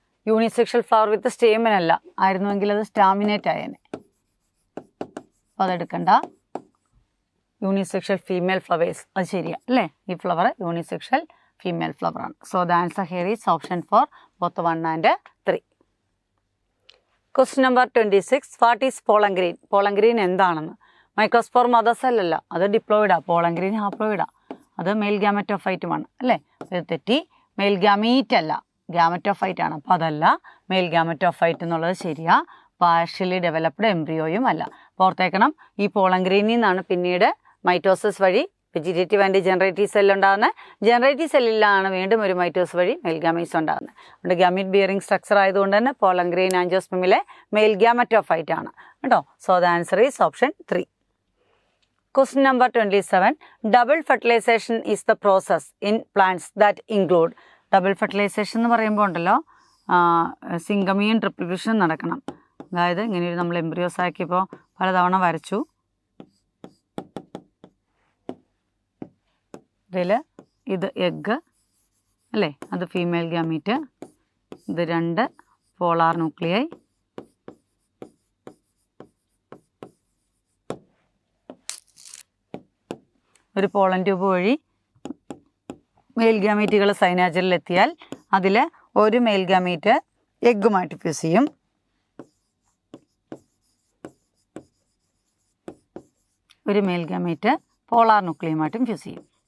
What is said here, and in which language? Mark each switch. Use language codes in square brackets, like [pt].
[ml] Unisexual flower with stamen അല്ല, ആയിരുന്നുവെങ്കിൽ അത് staminate ആയേനെ. അപ്പോൾ അതെടുക്കണ്ട. യൂണിസെക്ഷൽ ഫീമെയിൽ ഫ്ലവേഴ്സ്, അത് ശരിയാണ് അല്ലേ? ഈ flower unisexual female ഫ്ലവറാണ്. [en] So the answer here is option 4, both 1 and 3. Question number 26. What is pollen grain? Pollen grain എന്താണെന്ന്. [ml] Microspore mother സെല്ലല്ല, അത് ഡിപ്ലോയിഡാ. Pollen grain ഹാപ്ലോയിഡാ, അത് മെയിൽ ഗാമറ്റോഫൈറ്റുമാണ് അല്ലേ. ഇത് തെറ്റി. മെയിൽ ഗാമീറ്റ് അല്ല, ഗാമറ്റോഫൈറ്റ് ആണ്. അപ്പോൾ അതല്ല, മെയിൽ ഗാമറ്റോഫൈറ്റ് എന്നുള്ളത് ശരിയാ. പാർഷ്യലി ഡെവലപ്ഡ് എംബ്രിയോയും അല്ല. ഓർത്തേക്കണം, ഈ പോളൻ ഗ്രെയിനിൽ നിന്നാണ് പിന്നീട് മൈറ്റോസിസ് വഴി വെജിറ്റേറ്റീവ് ആൻഡ് ജനറേറ്റീവ് സെൽ ഉണ്ടാകുന്നത്. ജനറേറ്റീവ് സെല്ലിലാണ് വീണ്ടും ഒരു മൈറ്റോസ് വഴി മെയിൽ ഗാമീറ്റ്സ് ഉണ്ടാകുന്നത്. അതുകൊണ്ട് ഗാമീറ്റ് ബിയറിംഗ് സ്ട്രക്ചർ ആയതുകൊണ്ട് തന്നെ പോളൻ ഗ്രെയിൻ ആൻജിയോസ്പെമിലെ മെയിൽ ഗാമറ്റോഫൈറ്റ് ആണ് കേട്ടോ. [en] So the answer is option 3. Question number 27. Double fertilization is the process in plants that include. [ml] Double fertilisation എന്ന് പറയുമ്പോൾ ഉണ്ടല്ലോ, സിംഗമിയും ട്രിപ്പിൾ ഫിഷനും നടക്കണം. അതായത് ഇങ്ങനെ നമ്മൾ എംബ്രിയോസ് ആക്കിയപ്പോൾ പലതവണ വരച്ചു. ഇതിൽ ഇത് എഗ്ഗ് അല്ലേ, അത് ഫീമെയിൽ ഗാമീറ്റ്, ഇത് 2 പോളാർ ന്യൂക്ലിയൈ, ഒരു പോളൻ ട്യൂബ് വഴി മെയിൽ ഗാമീറ്റുകൾ സൈനാജറിലെത്തിയാൽ അതിൽ ഒരു മെയിൽ ഗാമീറ്റ് എഗ്ഗുമായിട്ട് ഫ്യൂസ് ചെയ്യും, ഒരു മെയിൽ ഗാമീറ്റ് പോളാർ ന്യൂക്ലിയുമായിട്ടും ഫ്യൂസ് ചെയ്യും.